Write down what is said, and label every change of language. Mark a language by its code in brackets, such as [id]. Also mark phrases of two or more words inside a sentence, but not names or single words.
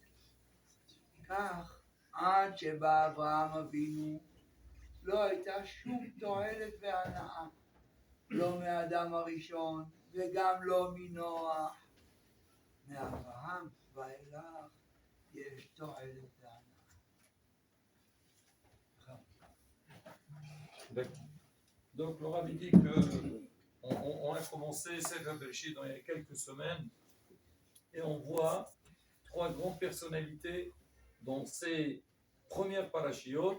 [he] כך, עד שבא אברהם אבינו, לא הייתה שום תועלת והנאה, לא מהאדם הראשון וגם לא מנוח. מאברהם ואילך יש תועלת והנאה. [fr] Donc, Laura me dit que on a commencé Sefer Bereshit il y a quelques semaines et on voit 3 grandes personnalités dans ces premières parashiyot.